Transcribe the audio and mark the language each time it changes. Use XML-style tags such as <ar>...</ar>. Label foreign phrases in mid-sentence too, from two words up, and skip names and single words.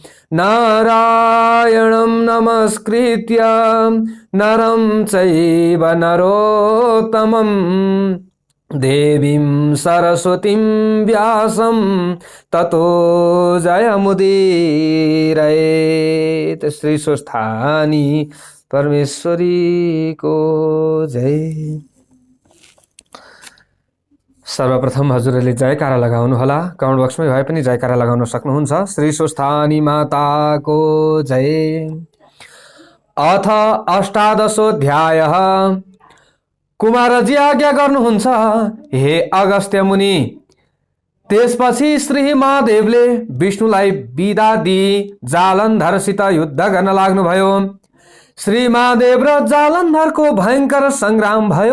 <sa>नारायणं नमस्कृत्य नरं चैव नरोत्तमम् देवीं सरस्वतीं व्यासं ततो जयमुदीरयेत्।</sa> <ne>श्री स्वस्थानी परमेश्वरी को जय। सर्वप्रथम हजुरहरूले जयकारा लगाउनु होला,</ne> <en>comment boxमै</en> <ne>भए पनि जयकारा लगाउन सक्नुहुन्छ। श्री स्वस्थानी माता को जय।</ne> <sa>अथ अष्टादशोऽध्यायः।</sa> <ne>कुमारजी आज्ञा गर्नुहुन्छ हे अगस्त्य मुनि। त्यसपछि श्री महादेवले विष्णुलाई बिदा दिई जालन्धरसित युद्ध गर्न लाग्नुभयो। श्री महादेव र जालन्धरको भयंकर संग्राम भयो।</ne>